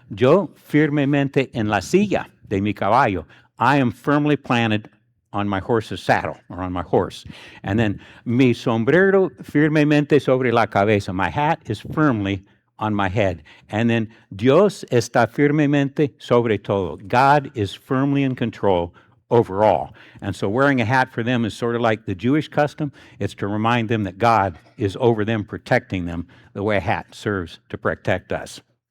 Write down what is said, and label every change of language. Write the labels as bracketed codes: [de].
[es] Yo firmemente en la silla de mi caballo. [en] I am firmly planted on my horse's saddle, or on my horse. And then, [es] mi sombrero firmemente sobre la cabeza. [en] My hat is firmly on my head. And then, [es] Dios está firmemente sobre todo. [en] God is firmly in control over all. And so wearing a hat for them is sort of like the Jewish custom. It's to remind them that God is over them, protecting them the way a hat serves to protect us.